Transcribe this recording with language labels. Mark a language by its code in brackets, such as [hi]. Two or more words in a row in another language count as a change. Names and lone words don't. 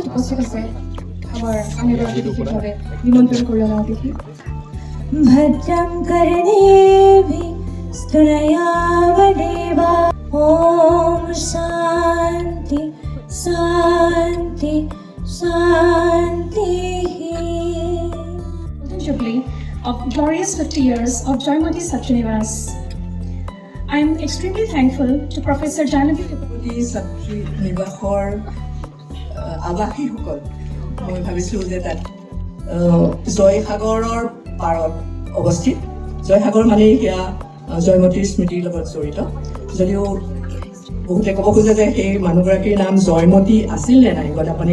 [as] ঠিক আছে আমাৰ আনগৰাকী বিশেষভাৱে নিমন্ত্ৰণ কৰি অনা অতিথি [sa] भद्रं कर्णेभिः स्तुनयावदेवा ॐ शान्ति शान्ति शान्तिः [en] Jubilee of glorious 50 years of Joymati Satyanivas. I am extremely thankful to Professor Janavi [as] ছাত্ৰী নিবাসৰ আৱাসীসকল মই ভাবিছোঁ যে তাত জয়সাগৰৰ পাৰত অৱস্থিত জয়সাগৰ মানে সেয়া জয়মতীৰ স্মৃতিৰ লগত জড়িত যদিও বহুতে ক'ব খোজে যে সেই মানুহগৰাকীৰ নাম জয়মতী আছিল নে নাই গ'লে আপুনি